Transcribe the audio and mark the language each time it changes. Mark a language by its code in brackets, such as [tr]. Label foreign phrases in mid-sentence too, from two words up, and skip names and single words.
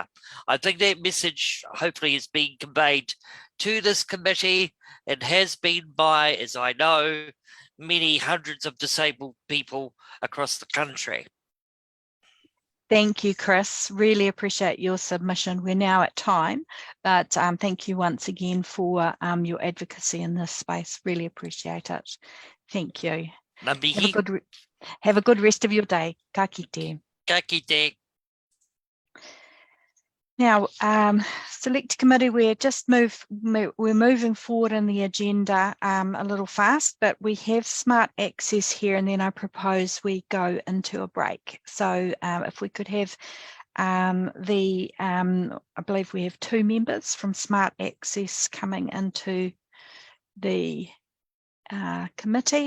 [en] I think that message hopefully is being conveyed to this committee and has been by, as I know, many hundreds of disabled people across the country. Thank you, Chris. Really appreciate your submission. We're now at time, but thank you once again for your advocacy in this space. Really appreciate it. Thank you. Have a good rest of your day. [mi] Ka kite. Ka kite. [en] Now, select committee, we're moving forward in the agenda a little fast, but we have smart access here, and then I propose we go into a break. So if we could have I believe we have 2 members from smart access coming into the committee.